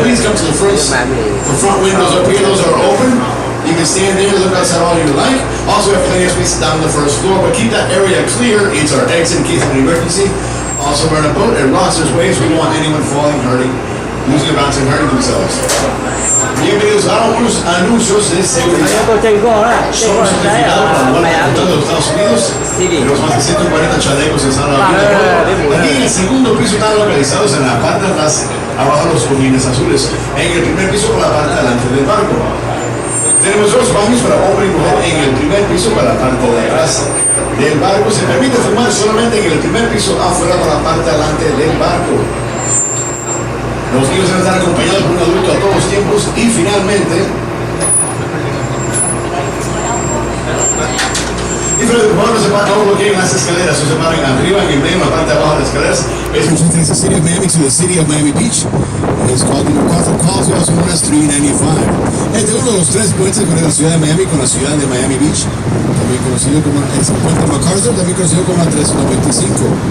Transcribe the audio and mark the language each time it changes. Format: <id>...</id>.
<en>Please come to the front windows up here. Those are open. You can stand there, look outside all you like. Also, we have plenty of space down on the first floor, but keep that area clear. It's our exit in case of an emergency. Also, we're on a boat and rocks. There's waves. We don't want anyone falling, hurting, losing a bounce and hurting themselves.</en> <es>Bienvenidos a unos anuncios de seguridad. Somos certificados para volar por los Estados Unidos. Tenemos más de 140 chalecos en Santa Bárbara. Aquí en el segundo piso están localizados en la parte de atrás, abajo los cojines azules. En el primer piso por la parte delante del barco. Tenemos dos baños para hombre y mujer en el primer piso para la parte de atrás del barco. Se permite fumar solamente en el primer piso afuera para la parte delante del barco. Los niños deben estar acompañados por un adulto a todos los tiempos y finalmente por favor no se paren, no bloqueen las escaleras, no se paren arriba, en el medio, en la parte de abajo de las escaleras.</es> <en>Es the city of Miami to the city of Miami Beach. Es called the MacArthur Causeway, also known as 395.</en> <es>Es uno de los tres puentes que conecta la ciudad de Miami con la ciudad de Miami Beach, también conocido como el puente MacArthur, también conocido como la 395.</es>